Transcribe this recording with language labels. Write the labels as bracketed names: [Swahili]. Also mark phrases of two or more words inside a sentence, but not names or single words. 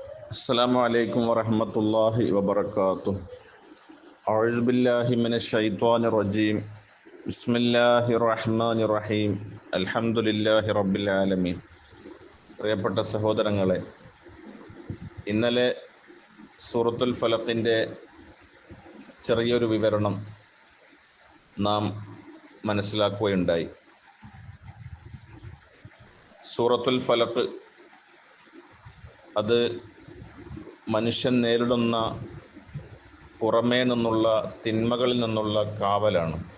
[Arabic] السلام عليكم ورحمة الله وبركاته. أعوذ بالله من الشيطان الرجيم. بسم الله الرحمن الرحيم. الحمد لله رب العالمين. [Malayalam] പ്രിയപ്പെട്ട സഹോദരങ്ങളെ, ഇന്നലെ സൂറത്തുൽ ഫലഖിൻ്റെ ചെറിയൊരു വിവരണം നാം മനസ്സിലാക്കുകയുണ്ടായി. സൂറത്തുൽ ഫലഖ് അത് മനുഷ്യൻ നേരിടുന്ന പുറമേ നിന്നുള്ള തിന്മകളിൽ നിന്നുള്ള കാവലാണ്.